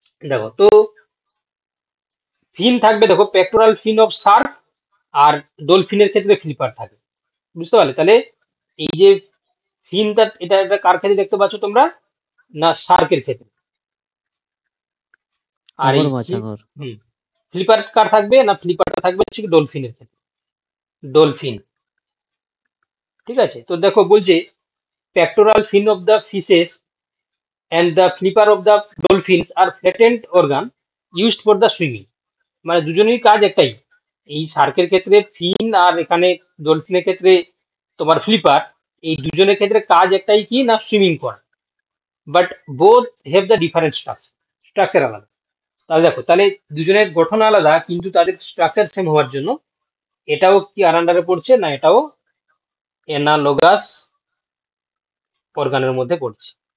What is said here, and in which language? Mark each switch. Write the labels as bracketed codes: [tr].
[bn] দেখো তো ফিন থাকবে, দেখো [en] pectoral fin of shark, [bn] আর ডলফিনের ক্ষেত্রে ফ্লিপার থাকে। বুঝতে পারলে? তাহলে এই যে ফিনটা, এটা কার ক্ষেত্রে দেখতে পাচ্ছ তোমরা, না শার্কের ক্ষেত্রে। আর এই সাগর মাছ, সাগর। ফ্লিপার কার থাকবে, না ফ্লিপারটা থাকবে হচ্ছে ডলফিনের ক্ষেত্রে, ডলফিন। ঠিক আছে, তো দেখো বলছে [en] pectoral fin of the fishes and the flipper of the dolphins are flattened organ used for the swimming। [bn] মানে দুজনেরই কাজ একটাই, এই শার্কের ক্ষেত্রে ফিন আর এখানে ডলফিনের ক্ষেত্রে তোমার ফ্লিপার, এই দুজনের ক্ষেত্রে কাজ একটাই কি না, সুইমিং করা। [en] But both have the different structure আলাদা। [bn] তাহলে দেখো, তাহলে দুজনের গঠন আলাদা কিন্তু তাদের স্ট্রাকচার সেম হওয়ার জন্য এটাও কি আর আন্ডারে পড়ছে না, এটাও অ্যানালোগাস অর্গানের মধ্যে পড়ছে।